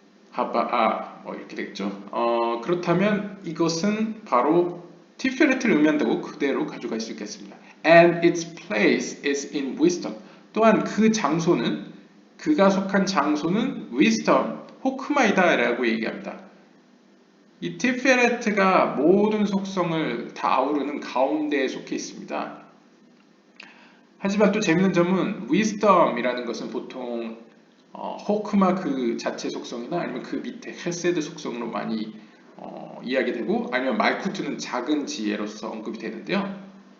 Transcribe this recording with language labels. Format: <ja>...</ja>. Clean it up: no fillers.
<ko>하바아 뭐 이렇게 되겠죠. 그렇다면 이것은 바로 티페레트를 의미한다고 그대로 가져갈 수 있겠습니다.</ko> <en>And its place is in wisdom.</en> <ko>또한 그 장소는 그가 속한 장소는 wisdom, 호크마이다라고 얘기합니다. 이 티페레트가 모든 속성을 다 아우르는 가운데에 속해 있습니다. 하지만 또 재밌는 점은 wisdom이라는 것은 보통 호크마 그 자체 속성이나 아니면 그 밑에 헤세드 속성으로 많이 이야기되고 아니면 말쿠트는 작은 지혜로서 언급이 되는데요.</ko>